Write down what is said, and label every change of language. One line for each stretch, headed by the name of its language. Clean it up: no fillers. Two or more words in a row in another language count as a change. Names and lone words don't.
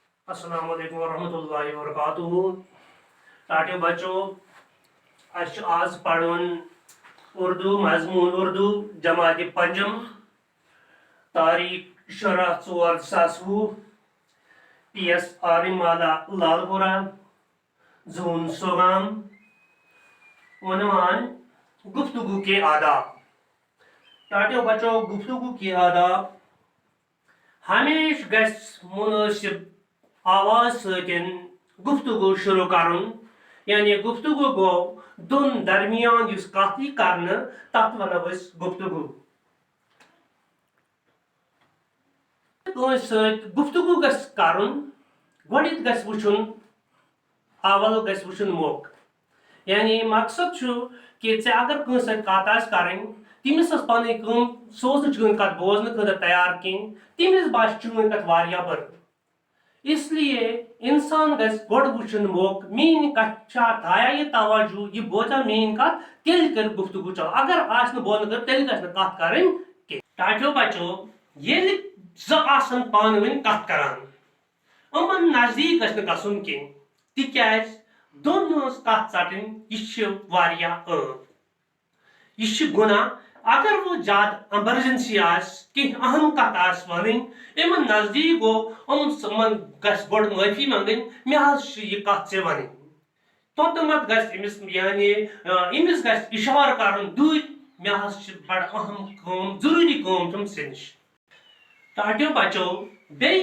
Arabic: السلام علیکم ورحمۃ اللہ وبرکاتہ
Kashmiri: ٹاٹو بچو آز پڑھن اردو مضمون اردو جماعت پنجم تاریخ 16/4/2020 PS آرمالا لال پورہ زون سوگام عنوان
Urdu: گفتگو کے آداب
Kashmiri: ٹاٹو بچو
Urdu: گفتگو کے آداب
Kashmiri: ہمیشہ گژھِ مناسب آواز ستن گفتگو شروع کرن یعنی گفتگو گو دون درمیان یس کت کرنے تک ونو گفتگو ست گفتگو گژھِ کرن گۄڈنیتھ گژھِ وچھن اول گژھِ وچھن موقع یعنی مقصد چھُ کہ ژےٚ اگر کٲنٛسہِ سۭتۍ کتھ آسہِ کرٕنۍ تٔمِس ٲس پنٕنۍ کٲم سُہ اوس نہٕ چٲنۍ کتھ بوزنہٕ خٲطرٕ تیار کینٛہہ تٔمِس باسہِ چٲنۍ کتھ واریاہ بٔڑ
Urdu: اس لیے
Kashmiri: انسان گژھِ گۄڈٕ وٕچھُن موقع میٲنۍ کتھ چھا تھایا یہِ توجہ یہِ بوزا میٲنۍ کتھ تیٚلہِ کرِ گفتگو چلو اگر آسہِ نہٕ بوزنہٕ خٲطرٕ تیٚلہِ گژھِ نہٕ کتھ کرٕنۍ کینٛہہ ٹاٹھیو بچو ییٚلہِ زٕ آسن پانہٕ ؤنۍ کتھ کران یِمن نزدیٖک گژھِ نہٕ گژھُن کینٛہہ تِکیازِ دۄن ہٕنٛز کتھ ژٹٕنۍ یہِ چھِ واریاہ عام یہ گناہ
Urdu: اگر وہ زیادہ ایمرجنسی
Kashmiri: کینٛہہ اہم کتھ ونٕنۍ یمن نزدیک گو یمن گژھِ گۄڈٕ معٲفی منگٕنۍ مےٚ حظ چھِ یہِ کتھ ژےٚ ونٕنۍ توٚتامتھ گژھِ أمِس یعنی أمِس گژھِ اِشارٕ کرُن دوٗرِ مےٚ حظ چھِ بڑٕ اہم کٲم ضروٗری کٲم چھم ژےٚ نِش ٹاٹھیو بچو بیٚیہِ